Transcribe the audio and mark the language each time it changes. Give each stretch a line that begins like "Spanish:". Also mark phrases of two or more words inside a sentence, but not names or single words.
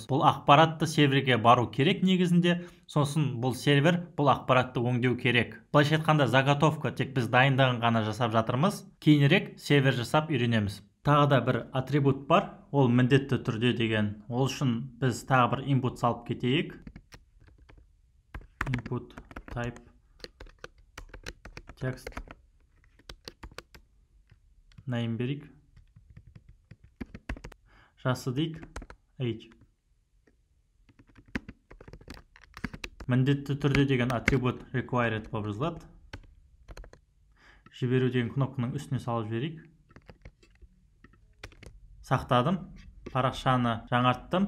Kazakh: Бұл ақпаратты серверге бару керек негізінде, сосын бұл сервер бұл ақпаратты өңдеу керек. Былайша айтқанда заготовка, тек біз дайындығын ғана жасап жатырмыз. Кейінірек сервер жасап үйренеміз. Тағы да бір атрибут бар, ол міндетті түрде деген. Ол үшін біз тағы бір input салып кетейік.
English: Input type text name берейік.
Kazakh: Жасы дейік age. Міндетті түрде деген атрибут required болып жазылады. Жіберу деген кнопканың үстіне салып жіберейік. Сақтадым, парақшаны жаңарттым.